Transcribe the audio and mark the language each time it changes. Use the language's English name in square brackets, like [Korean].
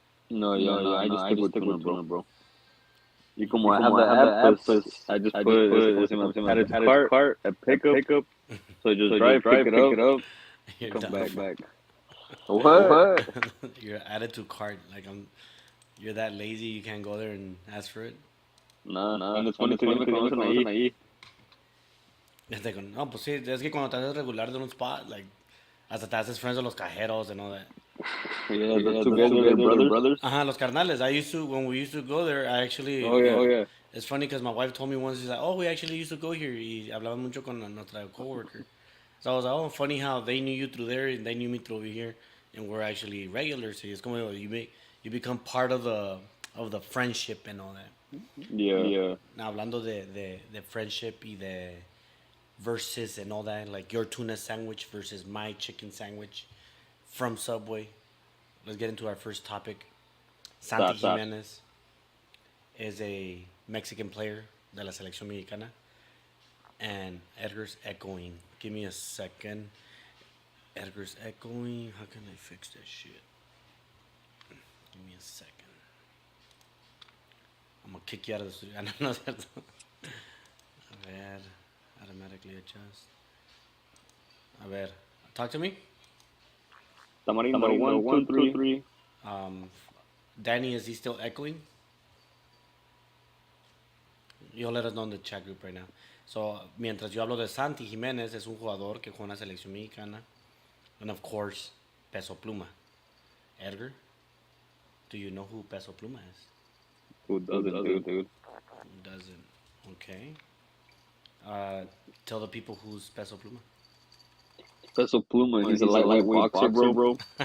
[English] No, I just stick with tuna, bro. You como I have the app, pues, I just put add it to cart, a pickup, so just drive, pick it up, You're come done. back. What? You're added to cart. Like you're that lazy. You can't go there and ask for it. Nah, it's funny [Spanish] que me conocen ahí. No, pues sí, es que cuando te haces regular de un spot, like, hasta te haces friends de los cajeros [English] and all that. Yeah, the two guys are brothers. [Spanish] Ajá, los carnales. [English] When we used to go there, I actually. Oh yeah. It's funny because my wife told me once, she's like, oh, we actually used to go here. [Spanish] Y hablaba mucho con nuestra coworker. [English] So I was like, oh, funny how they knew you through there and they knew me through over here. And we're actually regulars. So it's como, you become part of the friendship and all that. Yeah. Now, [Spanish] hablando de [English] friendship y de versus and all that, like your tuna sandwich versus my chicken sandwich from Subway. Let's get into our first topic. Santi Gimenez is a Mexican player [Spanish] de la selección mexicana, [English] and Edgar's echoing. Give me a second. Edgar's echoing. How can I fix that shit? Give me a second. I'm gonna kick you out of the studio. I don't know that. [Spanish] A ver, [English] automatically adjust. [Spanish] A ver, [English] talk to me. Tamarindo, one, two, three. Um, Danny, is he still echoing? You'll let us know in the chat group right now. [Spanish] So, mientras yo hablo de Santi Gimenez, es un jugador que juega en la selección mexicana. [English] And of course, Peso Pluma. Edgar, do you know who Peso Pluma is? Who doesn't, dude? Who doesn't? Okay. Tell the people who's Peso Pluma. Peso Pluma, he's a lightweight boxer, bro.